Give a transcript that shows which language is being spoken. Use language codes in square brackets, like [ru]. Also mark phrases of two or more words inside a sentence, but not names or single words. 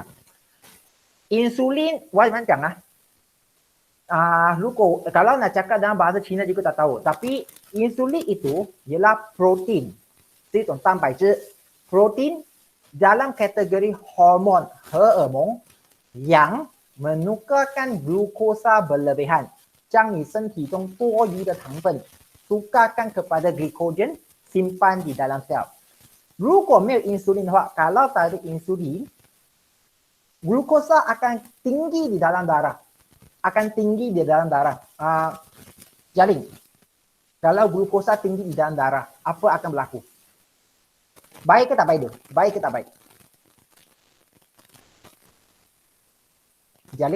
[ms] Insulin, macam kalau nak cakap dalam bahasa Cina juga tak tahu. Tapi insulin itu ialah protein. Itu protein dalam kategori hormon yang menukarkan glukosa berlebihan. [zh] 将你身体中多余的糖分 [ms] tukarkan kepada glycogen simpan di dalam sel. [zh] 如果没有 insulin 的话, [ms] kalau tak ada insulin, glukosa akan tinggi di dalam darah. Jaling. Kalau glukosa tinggi di dalam darah, apa akan berlaku? Baik ke tak baik tu? Baik ke tak baik? Jaling.